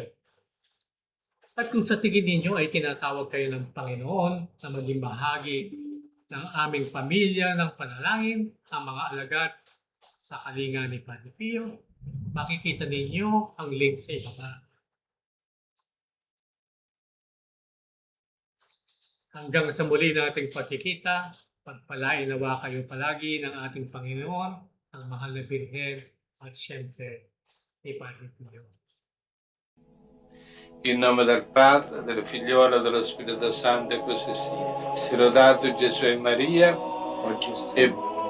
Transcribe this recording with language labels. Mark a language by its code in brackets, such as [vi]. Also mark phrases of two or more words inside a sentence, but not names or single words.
[tl] At kung sa tingin ninyo ay tinatawag kayo ng Panginoon na maging bahagi ng aming pamilya ng panalangin, ang mga alagad sa kalinga ni Padre Pio, Makikita ninyo ang link sa ibaba. Hanggang sa muli nating pagkikita, pagpalain nawa kayo palagi ng ating Panginoon, ang mahal na Birhen, at siyempre, ni Padre Pio. [it] In nome del Padre, del Figliolo e dello Spirito Santo, e così sia. Sia lodato Gesù e Maria, e